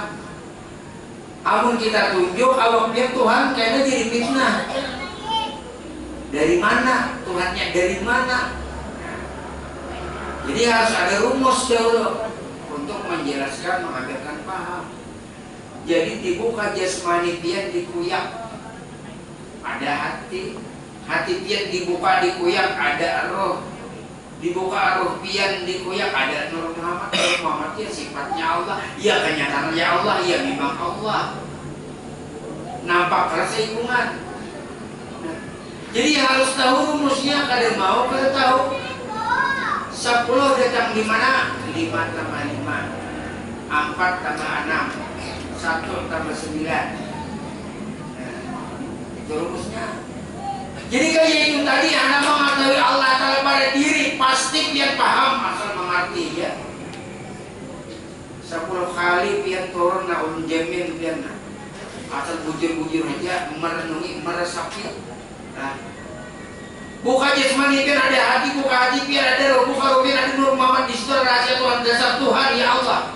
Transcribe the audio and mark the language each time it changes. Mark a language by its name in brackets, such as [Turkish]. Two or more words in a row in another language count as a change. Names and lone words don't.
[Banjar] Amun kita tunjuk awaknya Tuhan kayaknya jadi fitnah. [Indonesian] Dari mana Tuhannya, dari mana? Jadi harus ada rumus dahulu untuk menjelaskan, mengajarkan paham. Jadi dibuka jasmani dia, [Banjar] dikuyak ada hati, hati pian dibuka dikuyak ada roh, dibuka roh pian dikuyak ada Nur Muhammad. [Indonesian] Nur Muhammad ya sifatnya Allah, ya kenyataannya Allah, ya memang Allah, nampak rasa hubungan. Jadi harus tahu rumusnya. [Banjar] Kada mau kada tahu 10 datang di mana? [Indonesian] 5 tambah 5, 4 tambah 6, 1 tambah 9. Rumusnya. Jadi kayak itu tadi, anak mengetahui Allah Ta'ala pada diri, pasti dia paham asal mengerti ya. [Banjar] 10 kali pian turun na jamin pian asal bujur-bujur aja merenungi meresapi. Nah, buka jasmani pian ada hati, buka hati pian ada roh, buka roh pian ada Nur Muhammad. [Indonesian] Di situ rahasia Tuhan, dasar Tuhan ya Allah.